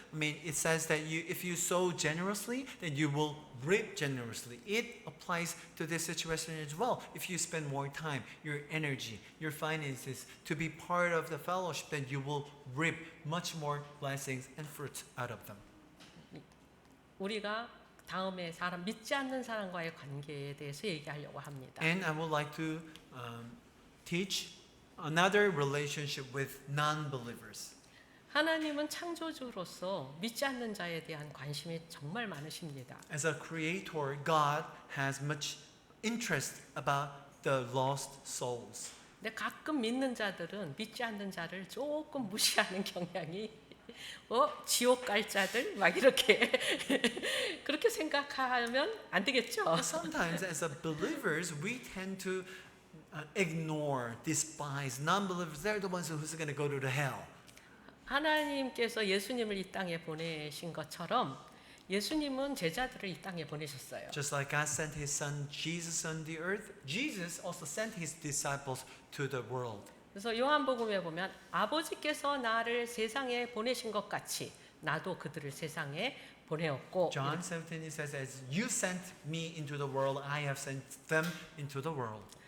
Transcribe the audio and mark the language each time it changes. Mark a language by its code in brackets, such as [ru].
[en] I mean, it says that if you sow generously, then you will reap generously. It applies to this situation as well. If you spend more time, your energy, your finances to be part of the fellowship, then you will reap much more blessings and fruits out of them. [ko] 우리가 다음에 사람 믿지 않는 사람과의 관계에 대해서 얘기하려고 합니다. [en] And I would like to teach another relationship with non-believers. [ko] 하나님은 창조주로서 믿지 않는 자에 대한 관심이 정말 많으십니다. [en] As a creator, God has much interest about the lost souls. [ko] 근데 가끔 믿는 자들은 믿지 않는 자를 조금 무시하는 경향이 지옥 갈 자들 막 이렇게 그렇게 생각하면 안 되겠죠. [en] Sometimes, as a believers, we tend to ignore, despise non-believers. They're the ones who's going to go to the hell. [ko] 하나님께서 예수님을 이 땅에 보내신 것처럼 예수님은 제자들을 이 땅에 보내셨어요. [en] Just like God sent His Son Jesus on the earth, Jesus also sent His disciples to the world. [ko] 그래서 요한복음에 보면 아버지께서 나를 세상에 보내신 것 같이 나도 그들을 세상에 보내었고 [en] John 17 it says, "As you sent me into the world, I have sent them into the world."